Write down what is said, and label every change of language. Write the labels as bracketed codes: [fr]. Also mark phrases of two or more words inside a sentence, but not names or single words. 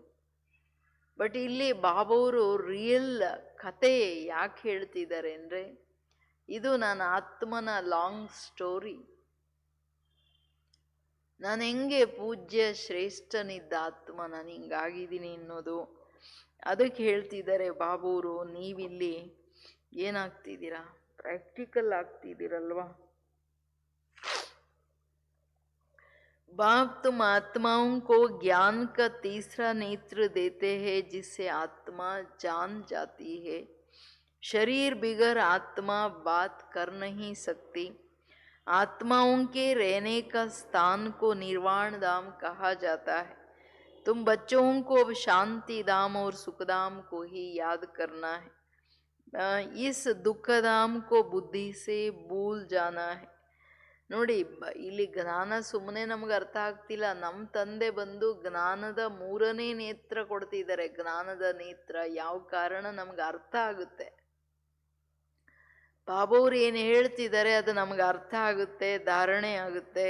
[kn] ಬಟ್ ಇಲ್ಲಿ ಬಾಬವರು ರಿಯಲ್ ಕತೆ ಯಾಕೆ ಹೇಳ್ತಿದ್ದಾರೆ ಅಂದರೆ, ಇದು ನನ್ನ ಆತ್ಮನ [en] long story. [kn] ನಾನು ಹೆಂಗೆ ಪೂಜ್ಯ ಶ್ರೇಷ್ಠನಿದ್ದ ಆತ್ಮ ನಾನು ಹಿಂಗಾಗಿದ್ದೀನಿ ಅನ್ನೋದು ಅದಕ್ಕೆ ಹೇಳ್ತಿದ್ದಾರೆ ಬಾಬೂರು. ನೀವಿಲ್ಲಿ ಏನಾಗ್ತಿದ್ದೀರಾ? ಪ್ರಾಕ್ಟಿಕಲ್ ಆಗ್ತಿದ್ದೀರಲ್ವಾ. [hi] बाप तुम आत्माओं को ज्ञान का तीसरा नेत्र देते हैं जिससे आत्मा जान जाती है. शरीर बिगर आत्मा बात कर नहीं सकती. आत्माओं के रहने का स्थान को निर्वाण धाम कहा जाता है. तुम बच्चों को अब शांति धाम और सुखधाम को ही याद करना है. इस दुखधाम को बुद्धि से भूल जाना है. [kn] ನೋಡಿ, ಇಲ್ಲಿ ಜ್ಞಾನ ಸುಮ್ಮನೆ ನಮ್ಗೆ ಅರ್ಥ ಆಗ್ತಿಲ್ಲ. ನಮ್ಮ ತಂದೆ ಬಂದು ಜ್ಞಾನದ 3ನೇ ನೇತ್ರ ಕೊಡ್ತಿದ್ದಾರೆ. ಜ್ಞಾನದ ನೇತ್ರ ಯಾವ ಕಾರಣ ನಮ್ಗೆ ಅರ್ಥ ಆಗುತ್ತೆ. ಬಾಬವ್ರು ಏನು ಹೇಳ್ತಿದ್ದಾರೆ ಅದು ನಮ್ಗೆ ಅರ್ಥ ಆಗುತ್ತೆ, ಧಾರಣೆ ಆಗುತ್ತೆ.